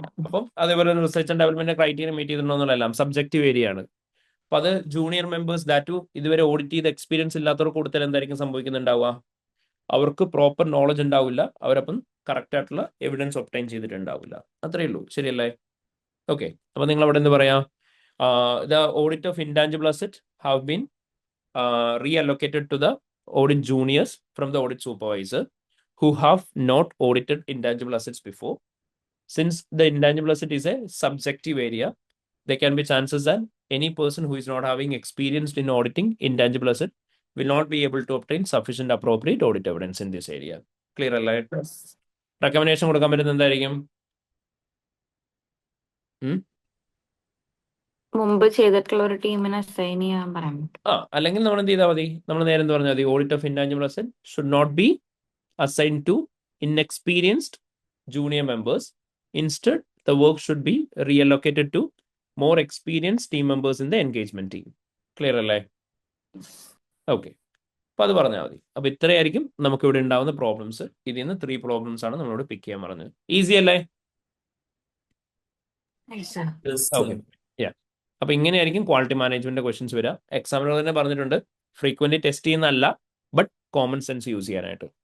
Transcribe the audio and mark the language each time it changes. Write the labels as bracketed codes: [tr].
[ml] അപ്പം അതേപോലെ research and development criteria meet ചെയ്തിട്ടുണ്ടോ എന്നുള്ളതെല്ലാം സബ്ജക്റ്റീവ് ഏരിയ ആണ്. അപ്പൊ അത് ജൂനിയർ മെമ്പേഴ്സ് ദാറ്റ് ഇതുവരെ ഓഡിറ്റ് ചെയ്ത എക്സ്പീരിയൻസ് ഇല്ലാത്തവർക്ക് കൊടുത്താൽ എന്തായിരിക്കും സംഭവിക്കുന്നുണ്ടാവുക? അവർക്ക് പ്രോപ്പർ നോളജ് ഉണ്ടാവില്ല, അവരപ്പം കറക്റ്റ് ആയിട്ടുള്ള എവിഡൻസ് ഒബ്ടൈൻ ചെയ്തിട്ടുണ്ടാവില്ല. അത്രയേ ഉള്ളൂ. ശരിയല്ലേ? ഓക്കെ. അപ്പൊ നിങ്ങൾ അവിടെ എന്ത് പറയാ? [en] The audit of intangible asset have been reallocated to the audit juniors from the audit supervisor who have not audited intangible assets before. Since the intangible asset is a subjective area, there can be chances that any person who is not having experience in auditing intangible asset will not be able to obtain sufficient appropriate audit evidence in this area. [ml] Clear അല്ലേ? [en] Yes. [ml] Recommendation കൊടുക്കാൻ പറ്റുന്നത് എന്തായിരിക്കും? മുമ്പ് ചെയ്തിട്ടുള്ള ഒരു ടീമിനെ assign ചെയ്യാൻ പറയാൻ പറ്റും. അല്ലെങ്കിൽ നമ്മൾ എന്ത് ചെയ്താൽ മതി? നമ്മൾ നേരെ എന്ത് പറഞ്ഞാൽ മതി? [en] Audit of intangible asset should not be assigned to inexperienced junior members. Instead, the work should be reallocated to more experienced team members in the engagement team. [ml] Clear അല്ലേ? ഓക്കെ. അപ്പൊ അത് പറഞ്ഞാൽ മതി. അപ്പൊ ഇത്രയായിരിക്കും നമുക്ക് ഇവിടെ ഉണ്ടാവുന്ന പ്രോബ്ലംസ്. ഇതിൽ നിന്ന് 3 പ്രോബ്ലംസ് ആണ് നമ്മളോട് പിക്ക് ചെയ്യാൻ പറഞ്ഞത്. ഈസി അല്ലേ? [en] Yes, sir. [ml] ഓക്കെ. അപ്പൊ ഇങ്ങനെയായിരിക്കും ക്വാളിറ്റി മാനേജ്മെന്റ് ക്വസ്റ്റ്യൻസ് വരിക. എക്സാമിനർ തന്നെ പറഞ്ഞിട്ടുണ്ട് ഫ്രീക്വന്റ് ടെസ്റ്റ് ചെയ്യുന്നതല്ല, ബട്ട് കോമൺ സെൻസ് യൂസ് ചെയ്യാനായിട്ട്.